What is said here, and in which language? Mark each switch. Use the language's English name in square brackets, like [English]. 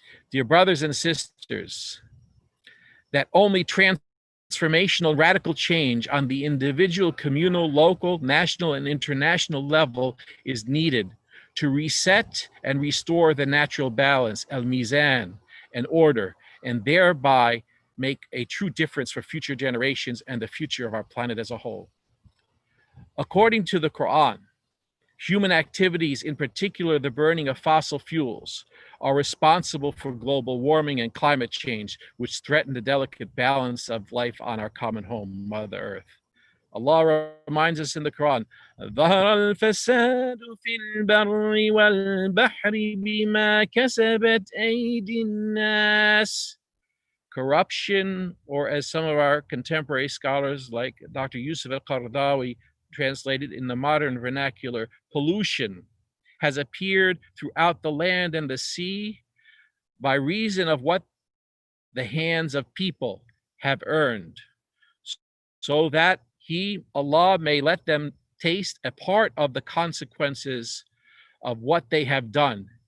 [English] Dear brothers and sisters, that only transformational radical change on the individual, communal, local, national, and international level is needed to reset and restore the natural balance, al-mizan, and order, and thereby make a true difference for future generations and the future of our planet as a whole. According to the Quran, human activities, in particular the burning of fossil fuels, are responsible for global warming and climate change, which threaten the delicate balance of life on our common home, Mother Earth. Allah reminds us in the Quran, [Arabic] ظهر الفساد في البر والبحر بما كسبت أيدي الناس. [English] Corruption, or as some of our contemporary scholars like Dr. Yusuf al-Qaradawi translated in the modern vernacular, pollution, has appeared throughout the land and the sea by reason of what the hands of people have earned, so that He, Allah, may let them taste a part of the consequences of what they have done.